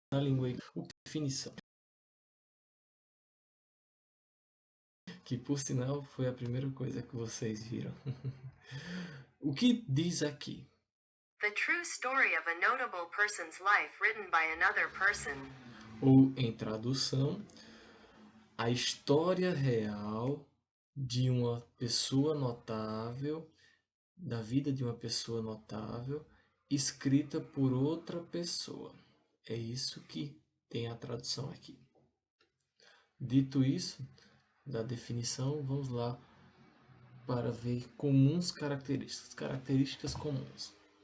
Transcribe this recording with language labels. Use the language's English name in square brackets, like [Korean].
[Portuguese] Na língua definição, que por sinal foi a primeira coisa que vocês viram. O que diz aqui? [English] The true story of a notable person's life written by another person. [Portuguese] Ou, em tradução, a história real de uma pessoa notável, da vida de uma pessoa notável, escrita por outra pessoa. É isso que tem a tradução aqui. Dito isso, da definição, vamos lá para ver características comuns.